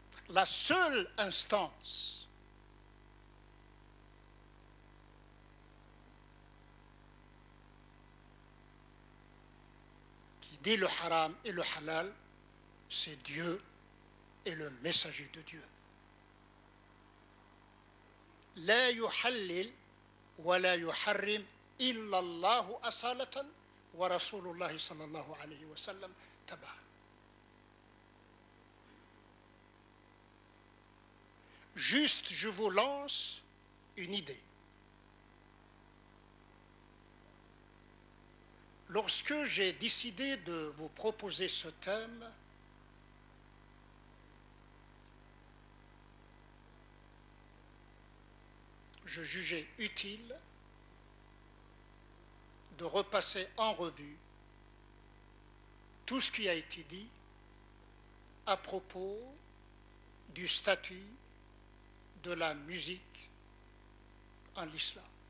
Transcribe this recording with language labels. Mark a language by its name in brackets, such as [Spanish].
[French] La seule instance qui dit le haram et le halal, c'est Dieu et le messager de Dieu. [Arabic] لا يحلل ولا يحرم إلا الله أصالة ورسول الله صلى الله عليه وسلم تبعا. [French] Juste, je vous lance une idée. Lorsque j'ai décidé de vous proposer ce thème, je jugeais utile de repasser en revue tout ce qui a été dit à propos du statut de la musique en l'islam.